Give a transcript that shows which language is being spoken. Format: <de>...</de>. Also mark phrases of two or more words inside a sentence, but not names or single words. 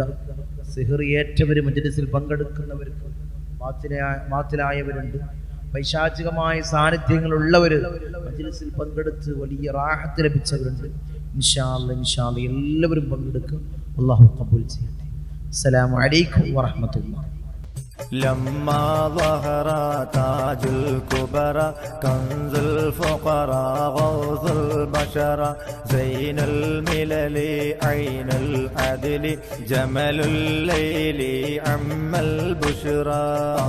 <ml>സിഹർ ഏറ്റവർ മജ്‌ലിസിൽ പങ്കെടുക്കുന്നവർക്ക് ബാത്തിലായവരുണ്ട്, പൈശാചികമായ സാന്നിധ്യങ്ങളുള്ളവർ മജ്‌ലിസിൽ പങ്കെടുത്ത് വലിയ റാഹത്ത് ലഭിച്ചവരുണ്ട്.</ml> <ar>إن شاء الله</ar> <ml>എല്ലാവരും പങ്കെടുക്കും. അല്ലാഹു ഖബൂൽ ചെയ്യട്ടെ.</ml> <ar>السلام عليكم ورحمة الله. لما ظهر تاج الكبرى كنز الفقراء غوث البشر زين الملل عين العدل جمل الليل عم البشرى.</ar>